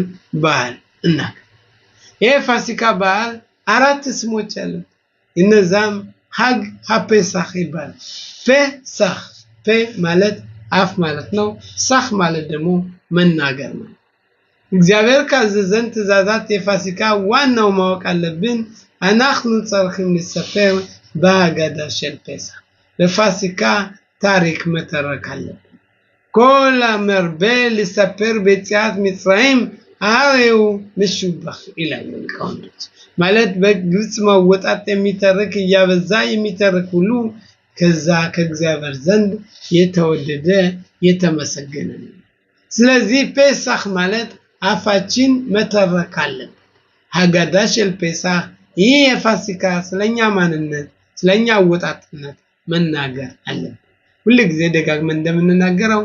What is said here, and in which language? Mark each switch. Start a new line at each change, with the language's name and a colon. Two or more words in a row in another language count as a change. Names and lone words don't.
Amharic: በዓል እናከብራለን። ይሄ ፋሲካ በዓል 4 ስሞች አሉት። እነዛም
Hebrew: חג הפסח
Amharic: ይባላል። ፔሳህ ፔ ማለት አፍ ማለት ነው። ሳህ ማለት ደግሞ መናገር ነው። እግዚአብሔር ካዘዘን ትእዛዛት የፋሲካ ዋናው ማወቅ አለብን።
Hebrew: אנחנו צריכים לספר בהגדה של פסח.
Amharic: በፋሲካ ታሪክ መተረክ አለብን።
Hebrew: כל המרבה לספר ביציאת מצרים הרי זה משובח
Amharic: ይላሉ ሊቃውንቶች። ማለት በግብጽ መውጣት የሚተርክ ያበዛ የሚተርክ ሁሉ ከዛ ከእግዚአብሔር ዘንድ የተወደደ የተመሰገነ ነው። ስለዚህ ፔሳህ ማለት አፋችን መተረክ አለብን።
Hebrew: הגדה של פסח
Amharic: ይህ የፋሲካ ስለኛ ማንነት ስለኛ ወጣትነት መናገር አለብን። ሁሉ ጊዜ ደጋግመን እንደምንናገረው